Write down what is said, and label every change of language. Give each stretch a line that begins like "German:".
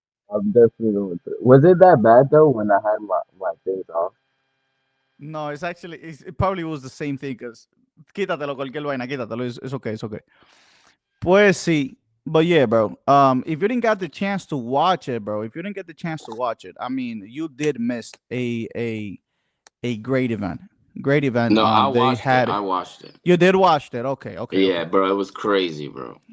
English: I'm definitely going to. Was it that bad though when I had my things off? No, it probably was the same thing.
Spanish: Cause quítatelo cualquier vaina, quítatelo.
English: It's okay. It's okay.
Spanish: Pues sí.
English: But yeah, bro. If you didn't get the chance to watch it, bro. I mean, you did miss a great event. Great event. No, I watched it. You did watch it. Okay. Yeah, bro. It was crazy, bro.